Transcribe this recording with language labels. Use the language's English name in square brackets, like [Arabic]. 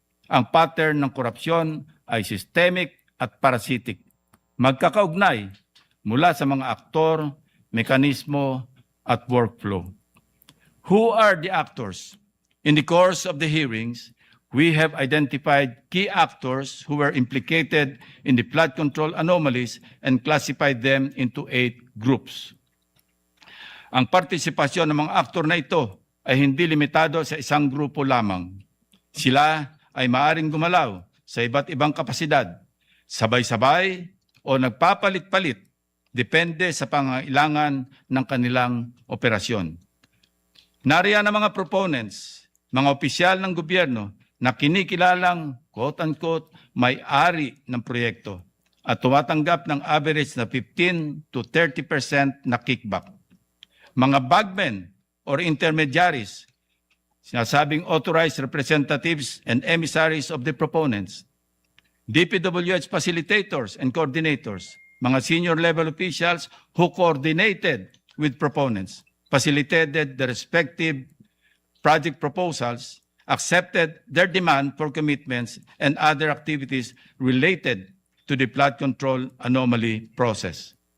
[Filipino] Ang pattern ng korupsyon ay systemic at parasitic. Magkakaugnay mula sa mga aktor, mekanismo at workflow. [English] Who are the actors? In the course of the hearings, we have identified key actors who were implicated in the flood control anomalies and classified them into 8 groups. [Filipino] Ang partisipasyon ng mga aktor na ito ay hindi limitado sa isang grupo lamang. Sila ay maaring gumalaw sa iba't ibang kapasidad, sabay-sabay o nagpapalit-palit, depende sa pangailangan ng kanilang operasyon. Nariyan ang mga proponents, mga opisyal ng gobyerno na kinikilalang quote-unquote may-ari ng proyekto at tumatanggap ng average na 15 to 30% na kickback. [English] Mga bagmen or intermediaries, sinasabing authorized representatives and emissaries of the proponents, DPWH facilitators and coordinators, mga senior level officials who coordinated with proponents, facilitated the respective project proposals, accepted their demand for commitments and other activities related to the flood control anomaly process.